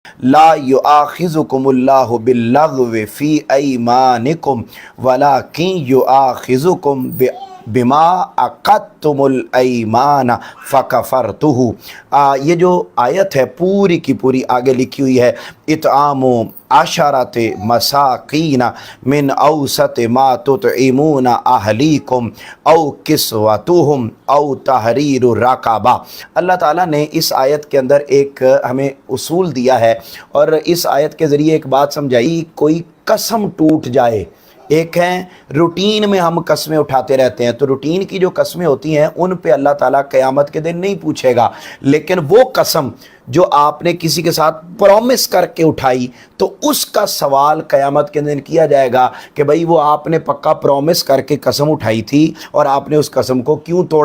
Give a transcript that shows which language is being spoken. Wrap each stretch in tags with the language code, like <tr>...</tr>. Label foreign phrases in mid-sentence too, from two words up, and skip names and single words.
<ar>لا يؤاخذكم الله باللغو في أيمانكم ولكن يؤاخذكم بما عقدتم الأيمان فكفارته.</ar> <hi>ये जो आयत है पूरी की पूरी आगे लिखी हुई है,</hi> <ar>إطعام عشرة مساكين من أوسط ما تطعمون أهليكم أو كسوتهم أو تحرير رقبة.</ar> <hi>अल्लाह ताला ने इस आयत के अंदर एक हमें उसूल दिया है और इस आयत के ज़रिए एक बात समझाई, कोई कसम टूट जाए, एक है रूटीन में हम कस्में उठाते रहते हैं, तो रूटीन की जो कस्में होती हैं उन पे अल्लाह ताला क़यामत के दिन नहीं पूछेगा, लेकिन वो कसम जो आपने किसी के साथ प्रॉमिस करके उठाई तो उसका सवाल क़यामत के दिन किया जाएगा कि भाई वो आपने पक्का प्रॉमिस करके कसम उठाई थी और आपने उस कसम को क्यों तोड़ा।</hi>